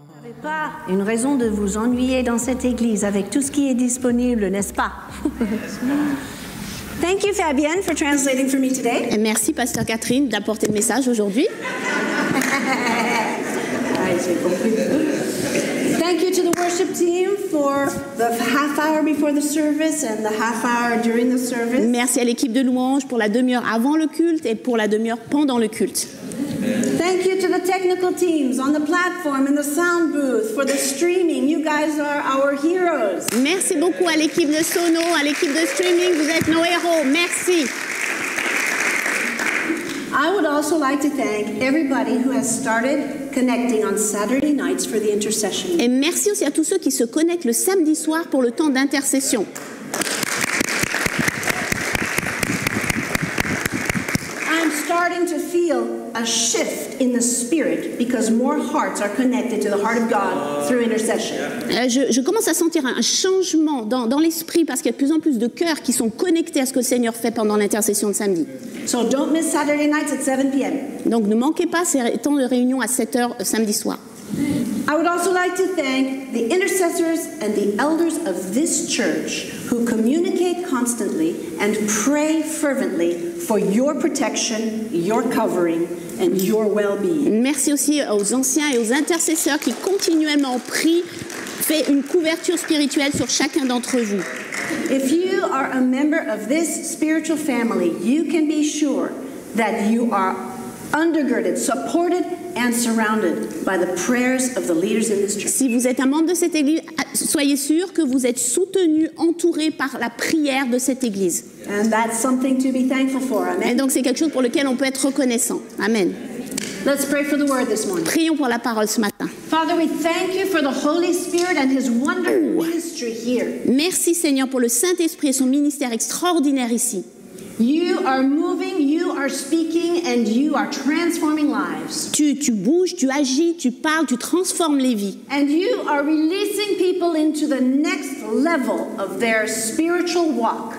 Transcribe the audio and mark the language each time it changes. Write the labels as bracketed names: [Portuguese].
[French] n'avez pas une raison de vous ennuyer dans cette église avec tout ce qui est disponible, n'est-ce pas? [English] Thank you, Fabienne, for translating for me today. [French] Et merci, Pasteur Catherine, d'apporter le message aujourd'hui. [English] Thank you to the worship team for the half hour before the service and the half hour during the service. [French] Merci à l'équipe de louange pour la demi-heure avant le culte et pour la demi-heure pendant le culte. [English] Thank you to the technical teams on the platform and the sound booth for the streaming. You guys are our heroes. [French] Merci beaucoup à l'équipe de Sono, à l'équipe de streaming. Vous êtes nos héros. Merci. [English] I would also like to thank everybody who has started connecting on Saturday nights for the intercession. [French] Et merci aussi à tous ceux qui se connectent le samedi soir pour le temps d'intercession. [English] I'm starting to feel a shift in the spirit because more hearts are connected to the heart of God through intercession. [French] Je commence à sentir un changement dans l'esprit parce qu'il y a de plus en plus de cœurs qui sont connectés à ce que le Seigneur fait pendant l'intercession de samedi. [English] So don't miss Saturday nights at 7 p.m. [French] Donc ne manquez pas ces temps de réunion à 7h samedi soir. [English] I would also like to thank the intercessors and the elders of this church who communicate constantly and pray fervently for your protection, your covering, and your well-being. [French] Merci aussi aux anciens et aux intercesseurs qui continuellement prient, fait une couverture spirituelle sur chacun d'entre vous. [English] If you are a member of this spiritual family, you can be sure that you are undergirded, supported, and surrounded by the prayers of the leaders in this church. [French] Si vous êtes un membre de cette église, soyez sûr que vous êtes soutenu, entouré par la prière de cette église. [English] And that's something to be thankful for. Amen. [French] Et donc c'est quelque chose pour lequel on peut être reconnaissant. Amen. [English] Let's pray for the word this morning. [French] Prions pour la parole ce matin. [English] Father, we thank you for the Holy Spirit and his wonderful ministry here. [French] Merci Seigneur pour le Saint-Esprit et son ministère extraordinaire ici. [English] You are moving, you are speaking, and you are transforming lives. [French] Tu bouges, tu agis, tu parles, tu transformes les vies. [English] And you are releasing people into the next level of their spiritual walk.